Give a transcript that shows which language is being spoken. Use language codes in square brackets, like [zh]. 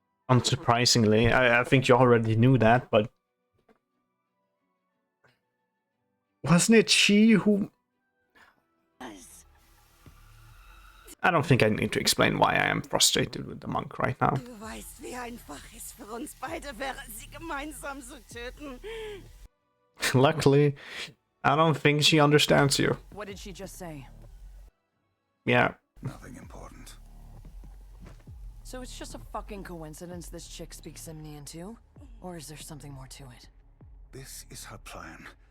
[en] Unsurprisingly, I think you already knew that, but wasn't it she who... I don't think I need to explain why I am frustrated with the monk right now. [de] Du weißt, wie einfach es für uns beide wäre, sie gemeinsam zu töten. [en] Luckily, I don't think she understands you. What did she just say? Yeah. Nothing important. So it's just a fucking coincidence this chick speaks Simnian too? Or is there something more to it? This is her plan.